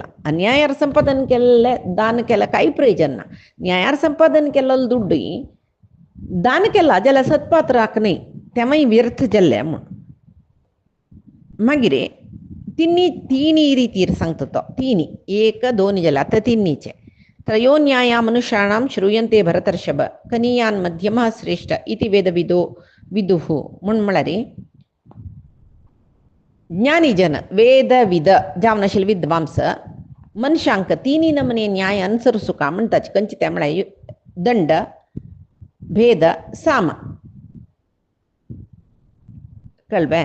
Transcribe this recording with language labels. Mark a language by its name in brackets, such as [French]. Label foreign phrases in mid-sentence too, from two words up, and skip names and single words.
[Konkani] अन्यायार संपादन केल्ले दान केला काही प्रयोजन ना. न्यायार संपादन केलेलो दुड्डू दान केला जाल्यार सत्पात्राक न्ही, तेमाय व्यर्थ जाल्ले म्हूण. मागीर तिनी रितीर सांगता तो. तिनी 1 2 जाल्यार आतां तिनीचे. [Sanskrit] त्रयो न्याया मनुष्याणां श्रूयन्ते भरतर्षभ कनीयान् मध्यमः श्रेष्ठ इति विदुः [Konkani] म्हूण म्हळ्यार ज्ञानी जन वेदविद जावन आशिल्ले विद्वांस मनशांक 3 नमने न्याय अनुसरसूंक म्हणटाचे. खंयचे ते म्हळ्यार दंड, भेद, साम. कळ्ळें?